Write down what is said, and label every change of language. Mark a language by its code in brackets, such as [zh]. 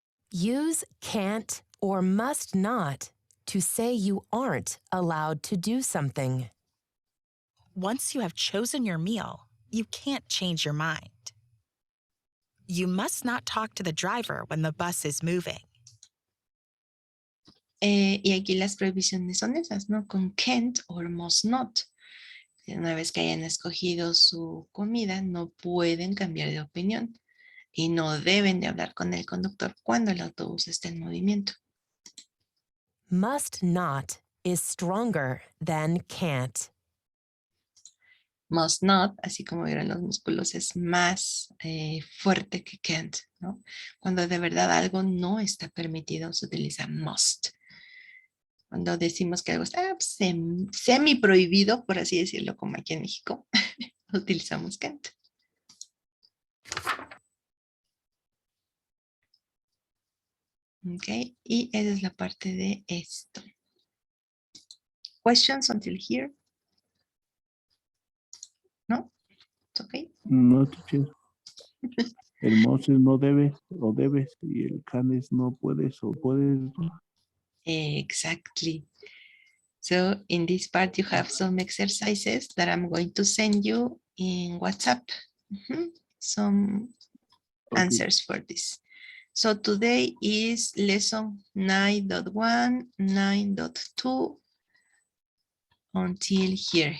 [en] Use can't or must not to say you aren't allowed to do something. Once you have chosen your meal, you can't change your mind. You must not talk to the driver when the bus is moving. [es] Y aquí las prohibiciones son esas, ¿no? Con can't or must not. Una vez que hayan escogido su comida, no pueden cambiar de opinión y no deben de hablar con el conductor cuando el autobús esté en movimiento. [en] Must not is stronger than can't. [es] Must not, así como vieron los músculos, es más fuerte que can't, ¿no? Cuando de verdad algo no está permitido, se utiliza must. Cuando decimos que algo está semi prohibido, por así decirlo, como aquí en México, utilizamos can't. Ok, y esa es la parte de esto. [en] Questions until here? No? It's okay. No, teacher. [es] El must es no debe o debes y el can es no puedes o puedes. [en] Exactly. So in this part, you have some exercises that I'm going to send you in WhatsApp. Some answers for this. So today is lesson 9.1, 9.2 until here.